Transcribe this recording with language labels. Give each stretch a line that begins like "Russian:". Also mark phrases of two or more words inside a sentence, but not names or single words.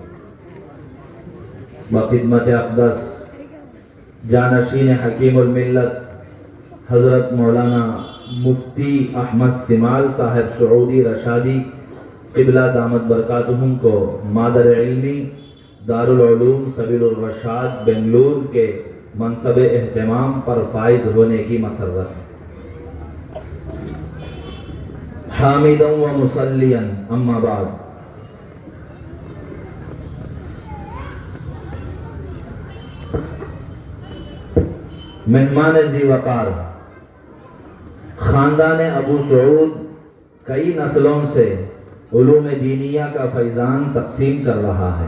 Urdu: بخدمت اقدس جانشین حکیم الملت حضرت مولانا مفتی احمد سمال صاحب سعودی رشادی قبلہ
Arabic: دامت برکاتہم
Urdu: کو مادر علمی دارالعلوم سبیل الرشاد بنگلور کے منصب اہتمام پر فائز ہونے کی مسرت ہے۔
Arabic: حامداً و مصلیاً اما بعد،
Urdu: مہمان ذی وقار، خاندان ابو سعود کئی نسلوں سے علوم دینیہ کا فیضان تقسیم کر رہا ہے۔